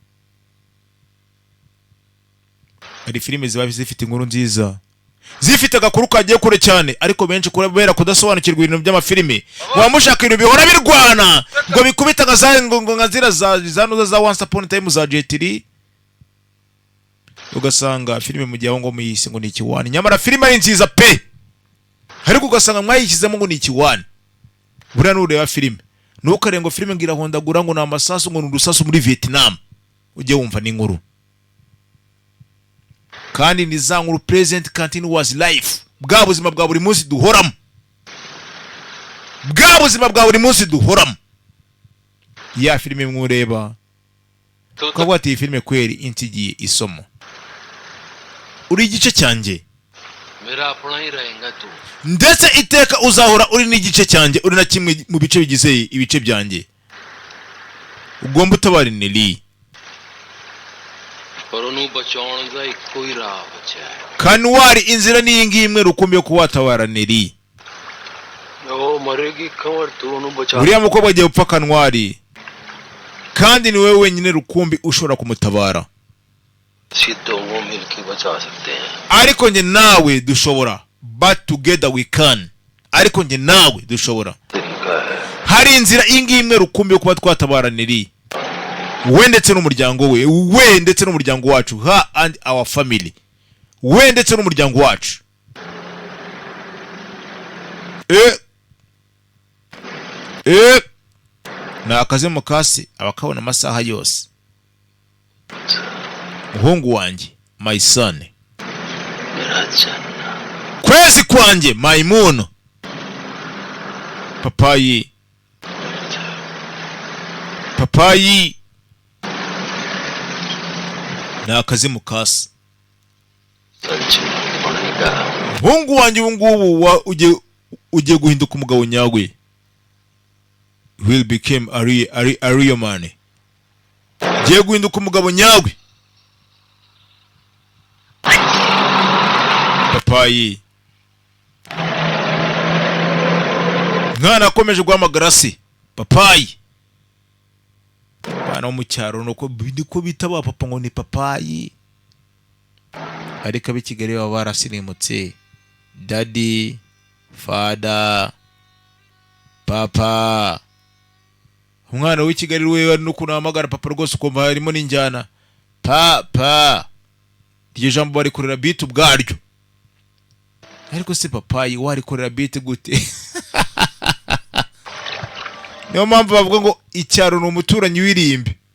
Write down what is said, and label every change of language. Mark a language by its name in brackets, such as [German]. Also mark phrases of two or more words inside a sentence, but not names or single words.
[Kinyarwanda] Ari filime ziba zifite inkuru nziza, zifite agakuru kagiye kure cyane, ariko benshi kubera kudasobanukirwa ibintu by'amafilime wamushaka ibintu bihora birwana ngo bikubita ngo ngazira za Once Upon a Time za Jet, ugasanga filime mu gihe aho ngo muyise ngo ni ikiwani, nyamara filime ari nziza pe, ariko ugasanga mwayishyizemo ngo ni ikiwani. Buriya nureba filime ntukarengo filime ngira hondagura ngo ni amasasu ngo ni urusasu muri Vietnam, ujye wumva n'inkuru. Kandi ni za nkuru [English] present continuous life, [Kinyarwanda] bwa buzima bwa buri munsi duhoramo, ya filime mwureba ukabwa ati filime kweri intigiye isomo. Uri igice cyanjye, [Hindi] मेरा अपना ही रहेगा तू [Kinyarwanda] ndetse iteka uzahora uri n'igice cyanjye, uri na kimwe mu bice bigize ibice byanjye. Ugomba utabara Neli, [Hindi] पर उन्हें बचाने का एक कोई राह बचा है. [Kinyarwanda] Kanwari inzira ni ingi imwe rukumbi yo kuwatabara Neli. [Hindi] वो मरेगी खबर तू उन्हें बचा. [Kinyarwanda] Uriya mukobwa agiye gupfa Kanwari, kandi ni wewe wenyine rukumbi ushobora kumutabara. [Hindi] सीधो वो मिलके बचा सकते हैं. [Kinyarwanda] Ariko nje nawe dushobora, [English] but together we can. [Kinyarwanda] Ariko nje nawe dushobora. [Hindi] तरीका है. [Kinyarwanda] Hari inzira ingi imwe rukumbi yo kuba twatabara Neli, we ndetse n'umuryango we ndetse n'umuryango wacu, [English] her and our family, [Kinyarwanda] we ndetse n'umuryango wacu. Na akaze mu kasi abakabona amasaha yose. Muhungu wanjye, [English] my son, [Hindi] मेरा चन्ना. [Kinyarwanda] kwezi kwanjye, [English] my moon, [Kinyarwanda] papayi, na akaze mu kasi. [Hindi] सच बनेगा. [Kinyarwanda] Muhungu wanjye ubu ngubu ugiye guhinduka umugabo nyawe. [English] Will become a real man. [Kinyarwanda] Ugiye guhinduka umugabo nyawe. Papayi, mwana akomeje guhamagara se papayi. Bana wo mu cyaro niko bita ba papa ngo ni papayi, ariko ab'i Kigali baba barasirimutse. [English] Daddy, father, [Kinyarwanda] papa. Umwana w'i Kigali we ari no kunahamagara papa rwose ukumva harimo n'injyana papa. Iryo jambo bari kurera beat ubwaryo. ariko se papayi warikorera beat gute? Niyo mpamvu bavuga ngo icyaro ni umuturanyi w'irimbi.